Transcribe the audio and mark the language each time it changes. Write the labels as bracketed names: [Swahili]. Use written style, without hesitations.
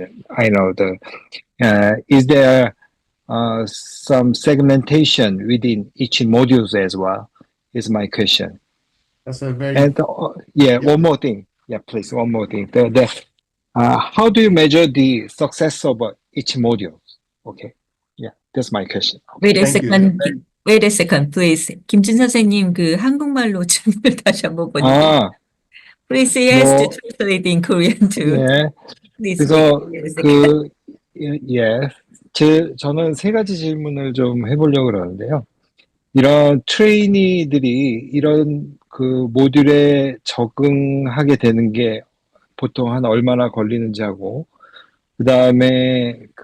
[English] I know is there some segmentation within each modules as well? Is my question. That's a very And one more thing. Yeah, please, one more thing. How do you measure the success of each module? Okay. Yeah, that's my question. Wait a Thank you. second. Wait a second, please. [Korean] 김진 선생님 그 한국말로 질문을 다시 한번 보내드릴게요. [English] Please yes to translate in Korean too. [Korean] 예. [English] Please [Korean] 그래서 [English] wait a second. [Korean] 저는 3가지 질문을 좀 해보려고 그러는데요. 이런 트레이니들이 이런 그 모듈에 적응하게 되는 게 보통 한 얼마나 걸리는지 하고, 그 다음에